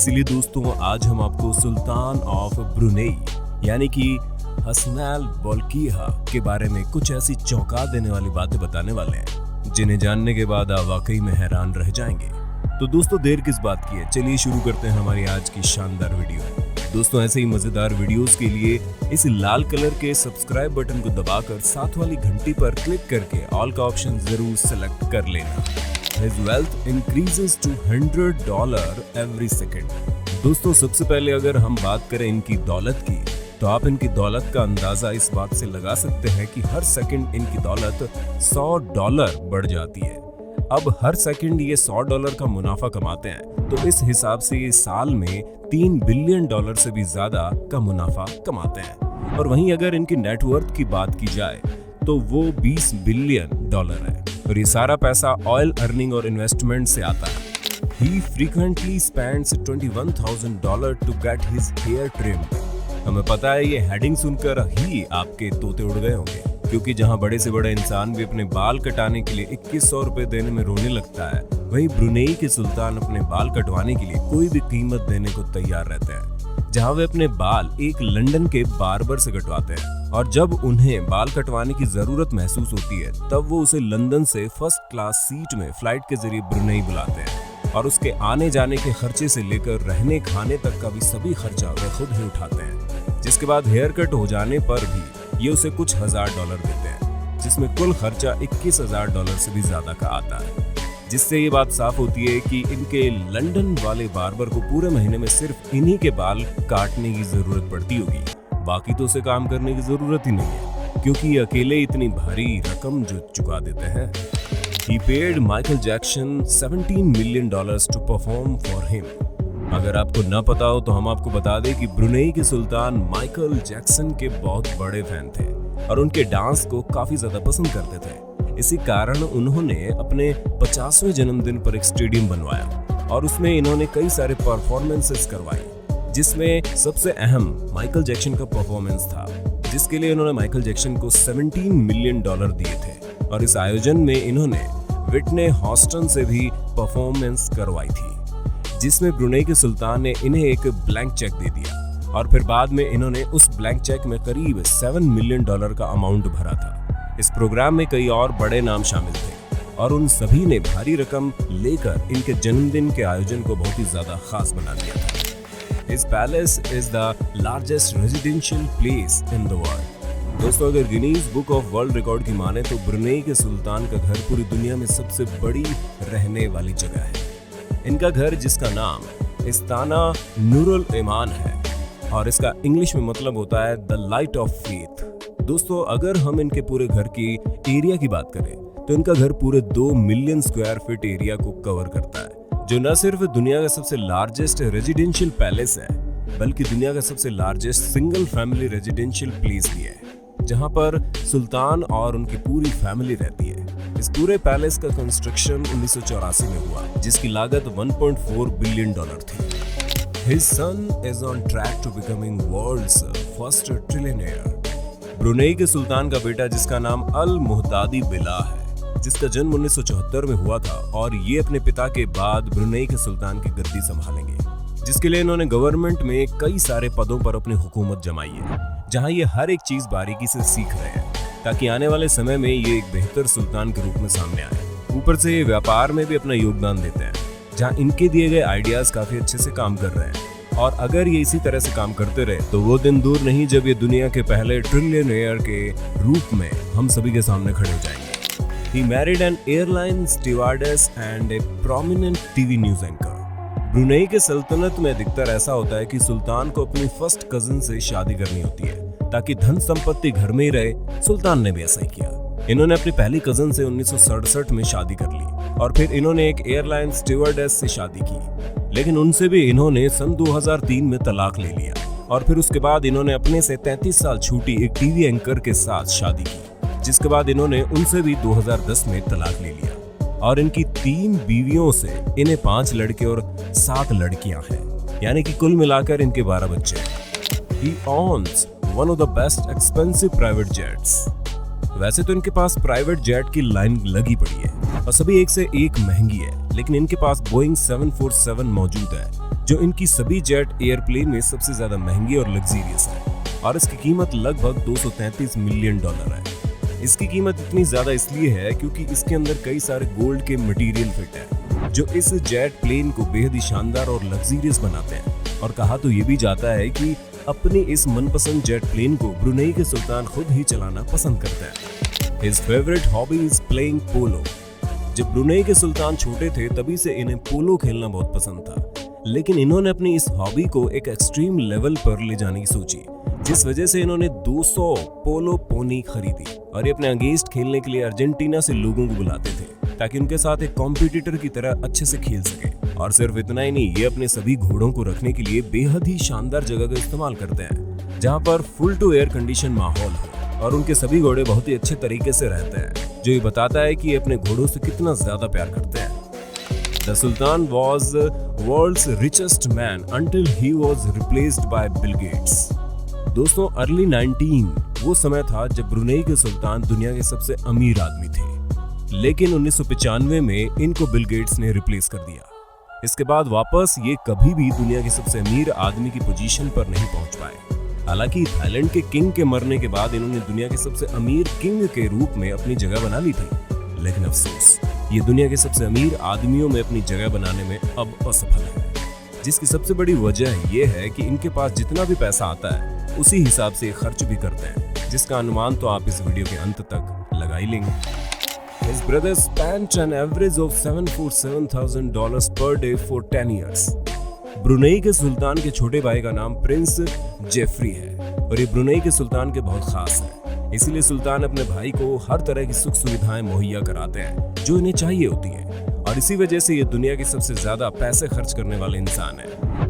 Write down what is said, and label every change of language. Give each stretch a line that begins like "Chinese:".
Hindi: इसीलिए दोस्तों, आज हम आपको सुल्तान ऑफ ब्रुनेई यानी कि हसनैल बोल्किहा के बारे में कुछ ऐसी चौंका देने वाली बातें बताने वाले हैं, जिन्हें जानने के बाद आप वाकई में हैरान रह जाएंगे। तो दोस्तों, देर किस बात की है, चलिए शुरू करते हैं हमारी आज की शानदार वीडियो। दोस्तों, ऐसे ही मजेदार वीडियोस के लिए इस लाल कलर के सब्सक्राइब बटन को दबाकर साथ वाली घंटी पर क्लिक करके ऑल का ऑप्शन जरूर सेलेक्ट कर लेना।
English: His wealth increases to $100 every second।
Hindi: दोस्तों, सबसे पहले अगर हम बात करें इनकी दौलत की, तो आप इनकी दौलत का अंदाजा इस बात से लगा सकते हैं कि हर सेकंड इनकी दौलत $100 बढ़ जाती है। अब हर सेकंड ये $100 का मुनाफा कमाते हैं, तो इस हिसाब से ये साल में $3 बिलियन से भी ज्यादा का मुनाफा कमाते हैं। और वहीं अगर इनकी नेटवर्थ की बात की जाए तो वो $20 बिलियन है, और ये सारा पैसा ऑयल अर्निंग और इन्वेस्टमेंट से आता है।
English: He frequently spends $21,000 to get his hair trimmed।
Hindi: हमें पता है ये हेडिंग सुनकर ही आपके तोते उड़ गए होंगे, क्योंकि जहां बड़े से बड़ा इंसान भी अपने बाल कटाने के लिए 2100 रुपए देने में रोने लगता है, वहीं ब्रुनेई के सुल्तान अपने बाल कटवाने के लिए कोई भी कीमत देने को तैयार रहते हैं। जहां वे अपने बाल एक लंदन के बार्बर से कटवाते हैं, और जब उन्हें बाल कटवाने की जरूरत महसूस होती है तब वो उसे लंदन से फर्स्ट क्लास सीट में फ्लाइट के जरिए ब्रुनेई बुलाते हैं, और उसके आने जाने के खर्चे से लेकर रहने खाने तक का भी सभी खर्चा वे खुद ही उठाते हैं। जिसके बाद हेयर कट हो जाने पर भी ये उसे कुछ $1,000 देते हैं, जिसमें कुल खर्चा $21,000 से भी ज्यादा का आता है। जिससे ये बात साफ होती है कि इनके लंदन वाले बार्बर को पूरे महीने में सिर्फ इन्हीं के बाल काटने की जरूरत पड़ती होगी, बाकी तो उसे काम करने की जरूरत ही नहीं है, क्योंकि ये अकेले इतनी भारी रकम जो चुका देते हैं।
English: He paid Michael Jackson $17 million to perform for him।
Hindi: अगर आपको न पता हो तो हम आपको बता दें कि ब्रुनेई के सुल्तान माइकल जैक्सन के बहुत बड़े फैन थे और उनके डांस को काफी ज्यादा पसंद करते थे। इसी कारण उन्होंने अपने 50वें जन्मदिन पर एक स्टेडियम बनवाया और उसमें इन्होंने कई सारे परफॉर्मेंसेस करवाई, जिसमें सबसे अहम माइकल जैक्सन का परफॉर्मेंस था, जिसके लिए इन्होंने माइकल जैक्सन को $17 मिलियन दिए थे। और इस आयोजन में इन्होंने विटने हॉस्टन से भी परफॉर्मेंस करवाई थी, जिसमें ब्रुनेई के सुल्तान ने इन्हें एक ब्लैंक चेक दे दिया, और फिर बाद में इन्होंने उस ब्लैंक चेक में करीब $7 मिलियन का अमाउंट भरा था। इस प्रोग्राम में कई और बड़े नाम शामिल थे, और उन सभी ने भारी रकम लेकर इनके जन्मदिन के आयोजन को बहुत ही ज्यादा खास बना दिया था।
English: His palace is the largest residential place in the world।
Hindi: दोस्तों, अगर Guinness book of world record की माने तो ब्रुनेई के सुल्तान का घर पूरी दुनिया में सबसे बड़ी रहने वाली जगह है। इनका घर, जिसका नाम इस्ताना नूरुल ईमान है, और इसका इंग्लिश में मतलब होता है
English: The light of faith.
Hindi: दोस्तों, अगर हम इनके पूरे घर की एरिया की बात करें तो इनका घर पूरे 2 मिलियन स्क्वायर फीट एरिया को कवर करता है, जो न सिर्फ दुनिया का सबसे लार्जेस्ट रेजिडेंशियल पैलेस है, बल्कि दुनिया का सबसे largest single family residential place भी है, जहां पर सुल्तान और उनकी पूरी फैमिली रहती है। इस पूरे पैलेस का कंस्ट्रक्शन 1984 में हुआ, जिसकी लागत $1.4 बिलियन थी।
English: His son is on track to becoming world's first trillionaire।
Hindi: Brunei के सुल्तान का बेटा, जिसका नाम अल मुहतादी बिला है, जिसका जन्म 1974 में हुआ था, और ये अपने पिता के बाद ब्रुनेई के सुल्तान की गद्दी संभालेंगे, जिसके लिए इन्होंने गवर्नमेंट में कई सारे पदों पर अपनी हुकूमत जमाई है, जहां ये हर एक चीज बारीकी से सीख रहे हैं, ताकि आने वाले समय में ये एक बेहतर सुल्तान के रूप में सामने आए। ऊपर से ये व्यापार में भी अपना योगदान देते हैं, जहां इनके दिए गए आइडियाज काफी अच्छे से काम कर रहे हैं, और अगर ये इसी तरह से काम करते रहे तो वो दिन दूर नहीं जब ये दुनिया के पहले ट्रिलियनेयर के रूप में हम सभी के सामने खड़े हो जाएंगे।
English: He married an airline stewardess and a prominent TV news anchor।
Hindi: Brunei के सल्तनत में अधिकतर ऐसा होता है कि सुल्तान को अपनी फर्स्ट कजिन से शादी करनी होती है, ताकि धन संपत्ति घर में ही रहे। सुल्तान ने भी ऐसा ही किया। इन्होंने अपनी पहली कजन से 1967 में शादी कर ली और फिर इन्होंने एक एयरलाइन स्टीवर्डेस से शादी की, लेकिन उनसे भी इन्होंने सन 2003 में तलाक ले लिया और फिर उसके बाद इन्होंने अपने से 33 साल छोटी एक टीवी एंकर के साथ शादी की, जिसके बाद इन्होंने उनसे भी 2010 में तलाक ले लिया और इनकी 3 बीवियों से इन्हें 5 लड़के और 7 लड़कियां हैं, यानी कि कुल मिलाकर इनके 12 बच्चे हैं।
English: He owns one of the best expensive private jets।
Hindi: वैसे तो इनके पास प्राइवेट जेट की लाइन लगी पड़ी है और सभी एक से एक महंगी है, लेकिन इनके पास बोइंग 747 मौजूद है जो इनकी सभी जेट एयरप्लेन में सबसे ज्यादा महंगी और लग्जरियस है और इसकी कीमत लगभग $233 मिलियन है। इसकी कीमत इतनी ज्यादा इसलिए है क्योंकि इसके अंदर कई सारे गोल्ड के मटेरियल फिट है जो इस जेट प्लेन को बेहद ही शानदार और लग्जरियस बनाते हैं। और कहा तो ये भी जाता है कि अपनी इस मनपसंद जेट प्लेन को ब्रुनेई के सुल्तान खुद ही चलाना पसंद करते हैं।
English: His favorite hobby is playing polo।
Hindi: जब ब्रुनेई के सुल्तान छोटे थे तभी से इन्हें पोलो खेलना बहुत पसंद था, लेकिन इन्होंने अपनी इस हॉबी को एक एक्सट्रीम लेवल पर ले जाने की सोची, जिस वजह से इन्होंने 200 पोलो पोनी खरीदी और ये अपने अगेंस्ट खेलने के लिए अर्जेंटीना से लोगों को बुलाते थे ताकि उनके साथ एक कॉम्पिटिटर की तरह अच्छे से खेल सके। और सिर्फ इतना ही नहीं, ये अपने सभी घोड़ों को रखने के लिए बेहद ही शानदार जगह का इस्तेमाल करते हैं जहाँ पर फुल टू एयर कंडीशन माहौल हो और उनके सभी घोड़े बहुत ही अच्छे तरीके से रहते हैं, जो ये बताता है कि ये अपने घोड़ों से कितना ज्यादा प्यार करते हैं।
English: The Sultan was world's richest man until he was replaced by Bill Gates।
Hindi: दोस्तों, अर्ली 19 वो समय था जब ब्रुनेई के सुल्तान दुनिया के सबसे अमीर आदमी थे, लेकिन 1995 में इनको बिल गेट्स ने रिप्लेस कर दिया। इसके बाद वापस ये कभी भी दुनिया के सबसे अमीर आदमी की पोजीशन पर नहीं पहुंच पाए। हालांकि थाईलैंड के किंग के मरने के बाद इन्होंने दुनिया के सबसे अमीर किंग के रूप में अपनी जगह बना ली थी, लेकिन अफसोस ये दुनिया के सबसे अमीर आदमियों में अपनी जगह बनाने में अब असफल है, जिसकी सबसे बड़ी वजह ये है कि इनके पास जितना भी पैसा आता है उसी हिसाब से खर्च भी करते हैं, जिसका अनुमान तो आप इस वीडियो के अंत तक लगा ही लेंगे।
English: His brother spent an average of $747,000 per day for 10 years।
Hindi: Brunei के सुल्तान के छोटे भाई का नाम प्रिंस जेफरी है और ये ब्रुनेई के सुल्तान के बहुत खास है, इसीलिए सुल्तान अपने भाई को हर तरह की सुख सुविधाएं मुहैया कराते हैं जो इन्हें चाहिए होती है और इसी वजह से ये दुनिया के सबसे ज्यादा पैसे खर्च करने वाले इंसान है।